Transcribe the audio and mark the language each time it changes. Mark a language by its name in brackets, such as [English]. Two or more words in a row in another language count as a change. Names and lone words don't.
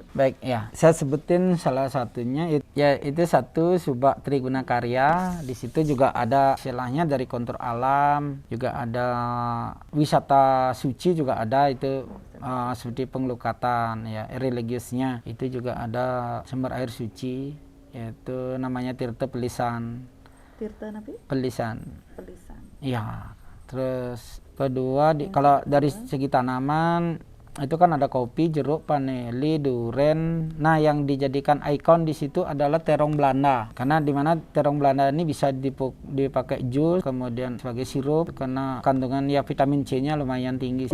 [Indonesian] Baik ya, saya sebutin salah satunya ya, itu satu subak Triguna Karya. Di situ juga ada istilahnya dari kontur alam, juga ada wisata suci juga ada itu. Seperti pengelukatan ya, religiusnya itu juga ada sumber air suci, yaitu namanya Tirta Pelisan. Tirta nabi? Pelisan. Pelisan. Ya, terus kedua kalau dari segi tanaman itu kan ada kopi, jeruk, paneli, duren. Nah, yang dijadikan ikon di situ adalah terong Belanda. Karena di mana terong Belanda ini bisa dipakai jus, kemudian sebagai sirup karena kandungan ya vitamin C-nya lumayan tinggi.